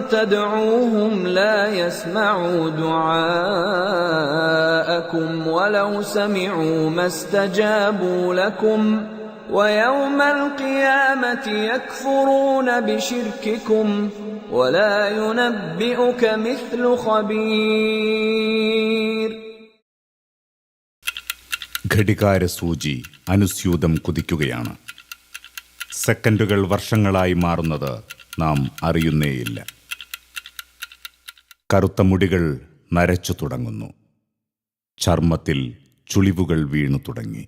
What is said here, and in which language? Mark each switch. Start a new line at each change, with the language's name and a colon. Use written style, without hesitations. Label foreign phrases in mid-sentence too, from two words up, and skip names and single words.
Arabic: تدعوهم لا يسمعوا دعاءكم ولو سمعوا ما استجابوا لكم ويوم القيامة يكفرون بشرككم ولا ينبئك مثل خبير.
Malayalam: ഘടികാരസൂചി അനുസ്യൂതം കുതിക്കുകയാണ്. സെക്കൻഡുകൾ വർഷങ്ങളായി മാറുന്നത് നാം അറിയുന്നേയില്ല. കറുത്ത മുടികൾ നരച്ചു തുടങ്ങുന്നു. ചർമ്മത്തിൽ ചുളിവുകൾ വീണു തുടങ്ങി.